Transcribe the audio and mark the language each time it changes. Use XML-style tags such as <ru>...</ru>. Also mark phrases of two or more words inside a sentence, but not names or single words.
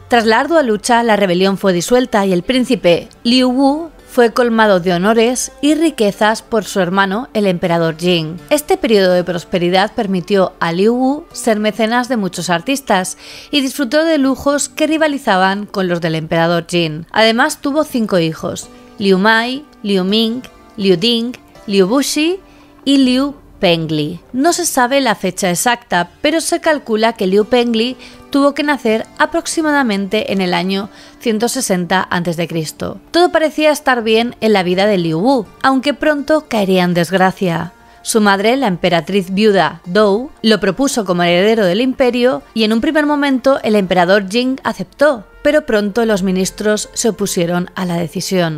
<es>Tras la ardua lucha, la rebelión fue disuelta y el príncipe Liu Wu fue colmado de honores y riquezas por su hermano, el emperador Jin. Este periodo de prosperidad permitió a Liu Wu ser mecenas de muchos artistas y disfrutó de lujos que rivalizaban con los del emperador Jin. Además, tuvo 5 hijos: Liu Mai, Liu Ming, Liu Ding, Liu Bushi y Liu Pengli. No se sabe la fecha exacta, pero se calcula que Liu Pengli tuvo que nacer aproximadamente en el año 160 a.C. Todo parecía estar bien en la vida de Liu Wu, aunque pronto caería en desgracia. Su madre, la emperatriz viuda Dou, lo propuso como heredero del imperio y en un primer momento el emperador Jing aceptó, pero pronto los ministros se opusieron a la decisión.</es>